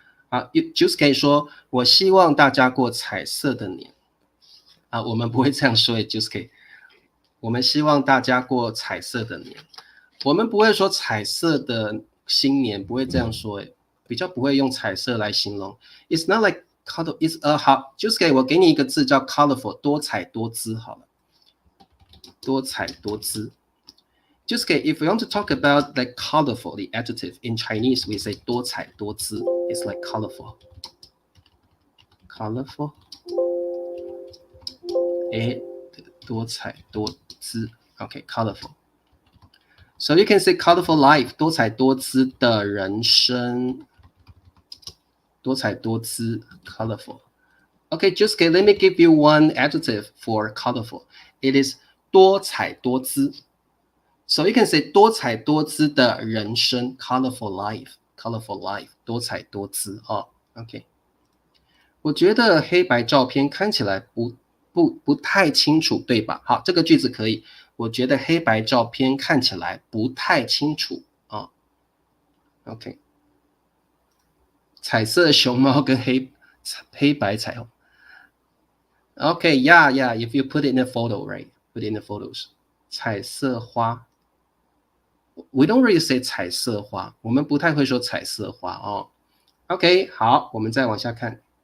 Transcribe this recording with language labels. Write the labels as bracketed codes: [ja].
[zh] 好 ，Juice 可以说，我希望大家过彩色的年啊，我们不会这样说，Juice 可以，我们希望大家过彩色的年。我们不会说彩色的新年，不会这样说，比较不会用彩色来形容。 [en] It's not like color, it's [zh] 好 ，Juice 我给你一个字叫 colorful， 多彩多姿好了，多彩多姿。 [en] Juice if we want to talk about like colorful, the adjective in Chinese we say 多彩多姿 ，it's like colorful, colorful， 多彩多姿 ，OK, colorful。So you can say colorful life， [zh] 多彩多姿的人生， [en] 多彩多姿 colorful。 Okay, just let me give you one adjective for colorful. It is 多彩多姿。 So you can say [zh] 多彩多姿的人生 [en] colorful life， colorful life， [zh] 多彩多姿OK， 我觉得黑白照片看起来不太清楚，对吧？好，这个句子可以。我觉得黑白照片看起来不太清楚OK， 彩色熊猫跟黑白彩虹。 [en] Okay, yeah, if you put it in a photo, right? Put it in the photos. [zh] 彩色花。 [en] We don't really say [zh] 彩色花，我们不太会说彩色花OK， 好，我们再往下看。